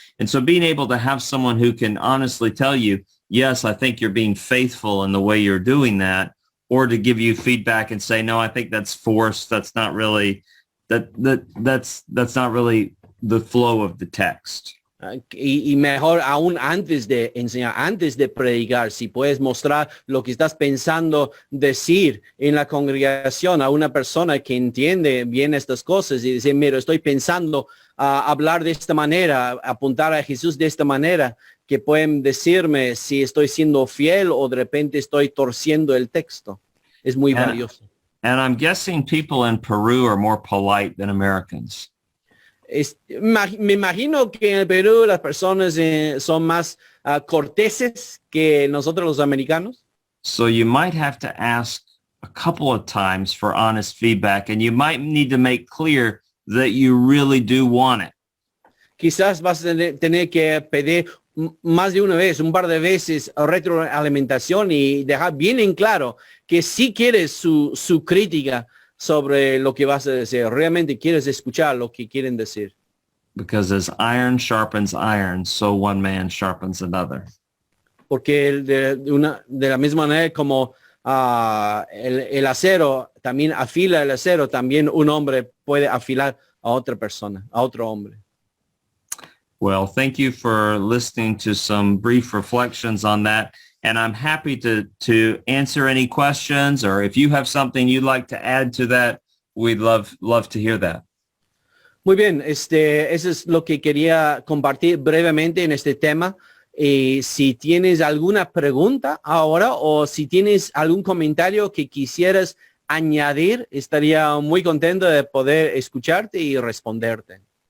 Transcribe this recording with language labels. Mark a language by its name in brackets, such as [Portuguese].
[English] And so being able to have someone who can honestly tell you, yes, I think you're being faithful in the way you're doing that, or to give you feedback and say, no, I think that's forced. That's not really that's not really the flow of the text. [Spanish] Y mejor aún antes de enseñar, antes de predicar, si puedes mostrar lo que estás pensando decir en la congregación a una persona que entiende bien estas cosas y decir, mira, estoy pensando hablar de esta manera, apuntar a Jesús de esta manera, que pueden decirme si estoy siendo fiel o de repente estoy torciendo el texto. Es muy valioso. [English] And I'm guessing people in Peru are more polite than Americans. [Spanish] Me imagino que en el Perú las personas son más corteses que nosotros los americanos. [English] So you might have to ask a couple of times for honest feedback, and you might need to make clear that you really do want it. [Spanish] Quizás vas a tener que pedir más de una vez, un par de veces retroalimentación y dejar bien en claro que sí quieres su crítica sobre lo que vas a decir. Realmente quieres escuchar lo que quieren decir. [English] Because as iron sharpens iron, so one man sharpens another. [Spanish] Porque de la misma manera como el acero también afila el acero, también un hombre puede afilar a otra persona, a otro hombre. [English] Well, thank you for listening to some brief reflections on that. And I'm happy to answer any questions, or if you have something you'd like to add to that, we'd love to hear that. [Spanish] Muy bien, eso es lo que quería compartir brevemente en este tema. Si tienes alguna pregunta ahora o si tienes algún comentario que quisieras añadir, estaría muy contento de poder escucharte y responderte.